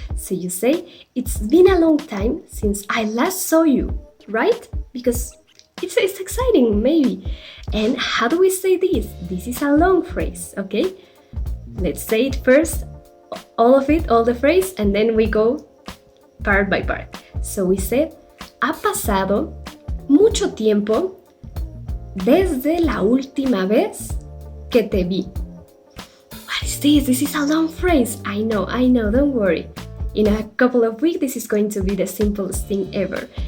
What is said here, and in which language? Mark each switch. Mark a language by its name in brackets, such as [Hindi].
[English] So you say, it's been a long time since I last saw you, right? Because it's exciting, maybe. And how do we say this? This is a long phrase, okay? Let's say it first, all the phrase, and then we go part by part. [Spanish] So we said, ha pasado mucho tiempo desde la última vez que te vi. [English] What is this? This is a long phrase. I know, don't worry. In a couple of weeks, this is going to be the simplest thing ever.